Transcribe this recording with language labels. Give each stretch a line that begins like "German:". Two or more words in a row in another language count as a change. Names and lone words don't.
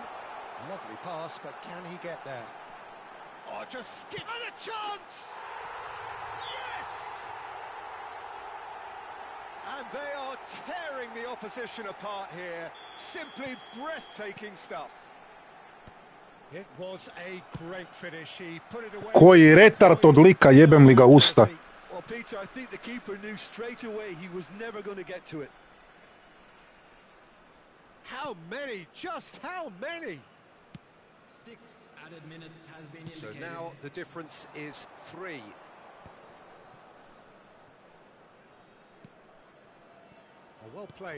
English: Lovely pass, but can he get there? Oh, just skip and a chance! Yes! And they are tearing the opposition apart here. Simply breathtaking stuff. It was a great finish. He put it away.
Serbian: Koji retard od lika, jebem li ga usta.
English: Well, Peter, I think the keeper knew straight away he was never going to get to it. How many? Just how many? 6 added minutes has been So indicated. now the difference is 3. Oh, well played.